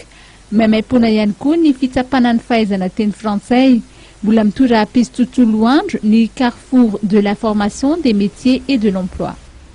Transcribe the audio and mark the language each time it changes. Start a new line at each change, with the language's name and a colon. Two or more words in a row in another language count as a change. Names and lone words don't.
Malagasy: Maimaim-poana ihany koa ny fitsapana ny fahaizana teny frantsay. Mbola mitora-pisy tontolo andro ny Carrefour de la formation des métiers et de l'emploi.